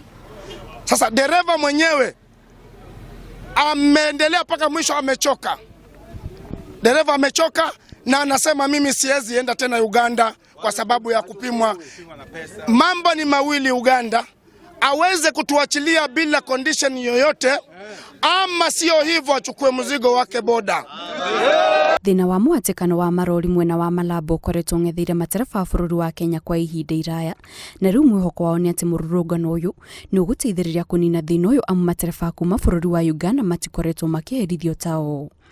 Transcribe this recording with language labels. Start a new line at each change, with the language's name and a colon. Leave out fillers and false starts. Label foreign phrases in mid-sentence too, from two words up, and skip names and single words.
Swahili: Sasa dereva mwenyewe ameendelea paka mwisho, amechoka. Dereva amechoka na anasema mimi siwezi enda tena Uganda kwa sababu ya kupimwa. Mambo ni mawili, Uganda aweze kutuachilia bila condition yoyote, ama sio hivyo achukue mzigo wake boda.
Kikuyu: Thina wa mwatikano wa marori mwena wa Malaba ukoretwo ng'ethire matereba bururi wa Kenya kwa ihinda iraya na riu mwihoko wao ni ati mururungano uyu ni uguteithiriria kunina thina uyu amu matereba kuma bururi wa Uganda matikoretwo makiherithio tao.